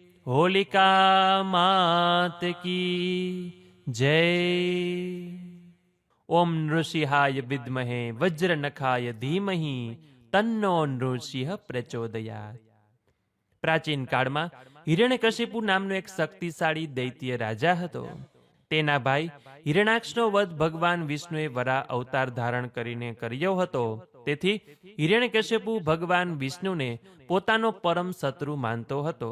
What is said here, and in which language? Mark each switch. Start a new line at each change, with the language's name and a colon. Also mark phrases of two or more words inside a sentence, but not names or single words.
Hindi: होलिका मात की जय।
Sanskrit: ओम नृसिंहाय विद्महे वज्रनखाय धीमहि तन्नो नृसिंह प्रचोदयात्।
Gujarati: પ્રાચીન કાળમાં હિરણ્યકશિપુ નામનો એક શક્તિશાળી દૈત્ય રાજા હતો. તેના ભાઈ હિરણાક્ષનો વધ ભગવાન વિષ્ણુએ વરાહ અવતાર ધારણ કરીને કર્યો હતો. તેથી હિરણ્યકશિપુ ભગવાન વિષ્ણુને પોતાનો પરમ શત્રુ માનતો હતો.